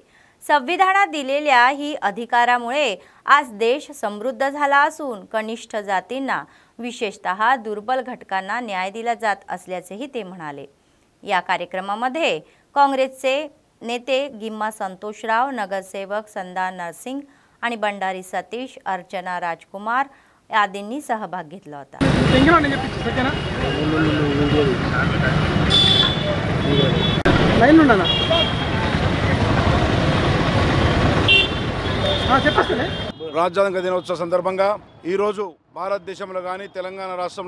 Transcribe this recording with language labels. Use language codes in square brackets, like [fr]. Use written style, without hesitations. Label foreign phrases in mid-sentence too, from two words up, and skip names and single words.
[mr] संविधानात दिलेल्या ही अधिकारामुळे आज देश समृद्ध झाला असून कनिष्ठ जातींना विशेषतः दुर्बल घटकांना न्याय दिला जात असल्याचेही ते म्हणाले. या कार्यक्रमामध्ये काँग्रेसचे नेते गिम्मा संतोषराव, नगरसेवक संदा नरसिंग आणि बंडारी सतीश, अर्चना राजकुमार आदींनी सहभाग घेतला होता. [te] రాజ్యాంగ దినోత్సవ సందర్భంగా ఈరోజు భారతదేశంలో కానీ తెలంగాణ రాష్ట్రంలో